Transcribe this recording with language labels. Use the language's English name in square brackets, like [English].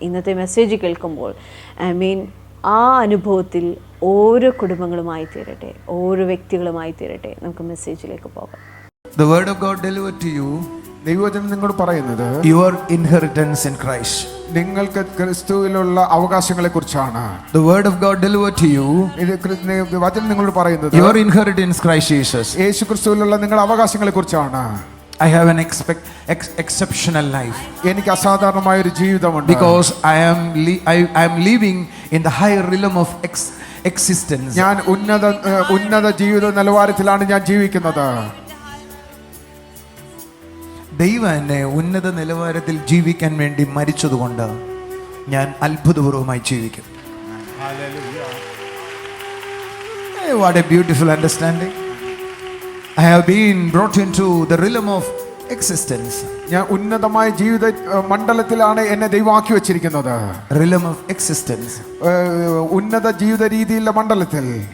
[Malayalam] ഇന്നത്തെ മെസ്സേജ് കേൾക്കുമ്പോൾ ആ അനുഭവത്തിൽ ഓരോ കുടുംബങ്ങളുമായി തീരട്ടെ, ഓരോ വ്യക്തികളുമായി തീരട്ടെ. നമുക്ക് മെസ്സേജിലേക്ക് പോകാം. [English] The word of God delivered to you, [Malayalam] ദൈവവചനം നിങ്ങളോട് പറയുന്നത് [English] your inheritance in Christ. [Malayalam] നിങ്ങൾക്ക് ക്രിസ്തുവിലുള്ള അവകാശങ്ങളെ കുറിച്ചാണ്. [English] The word of God delivered to you, [Malayalam] ഇത് വചനം നിങ്ങളോട് പറയുന്നത് [English] your inheritance Christ Jesus. [Malayalam] യേശു ക്രിസ്തുവിലുള്ള നിങ്ങളുടെ അവകാശങ്ങളെ കുറിച്ചാണ്. [English] I have an exceptional life [Malayalam] എനിക്ക് അസാധാരണമായ ഒരു ജീവിതമുണ്ട്. [English] because I am living in the higher realm of existence. [Malayalam] ഞാൻ ഉന്നത ജീവിത നിലവാരത്തിലാണ് ഞാൻ ജീവിക്കുന്നത്. ദൈവം എന്നെ ഉന്നത നിലവാരത്തിൽ ജീവിക്കാൻ വേണ്ടി മരിച്ചതുകൊണ്ട് ഞാൻ അത്ഭുതപൂർവമായി ജീവിക്കും. [English] What a beautiful understanding. I have been brought into the realm of existence. [Malayalam] ഞാൻ ഉന്നതമായ ജീവിത മണ്ഡലത്തിലാണ് എന്നെ ദൈവമാക്കി വെച്ചിരിക്കുന്നത്. [English] Realm of existence. [Malayalam] ഉന്നത ജീവിത രീതിയിലുള്ള മണ്ഡലത്തിൽ